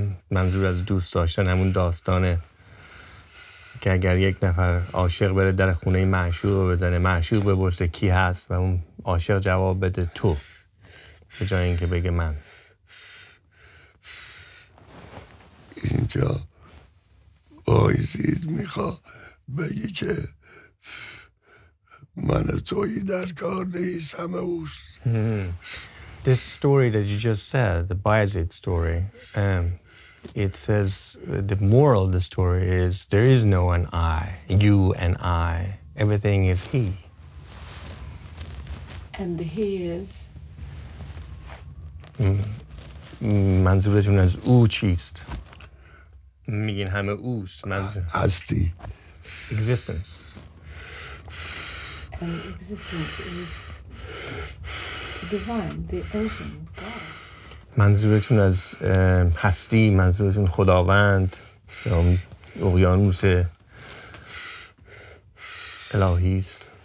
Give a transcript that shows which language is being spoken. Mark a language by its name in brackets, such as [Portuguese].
[Persian] منظور از دوست داشتن همون داستانه که اگر یک نفر عاشق بره در خونه معشوق بزنه، معشوق بپرسه کی هست و اون عاشق جواب بده تو، به جای اینکه بگه من. اینجا آیزید میخوا بگی که من تویی در کار نیست، همه اوست. [English] This story that you just said, the Bayezid story, it says the moral of the story is there is no an I, you and I. Everything is he. And the he is? [Persian] منظورتون از او چیست؟ میگین همه اوست. هستی. [English] Existence. And existence is divine, the ocean, God. [Persian] منظورتون از هستی، منظورتون خداوند یا اقیانوس الهی است.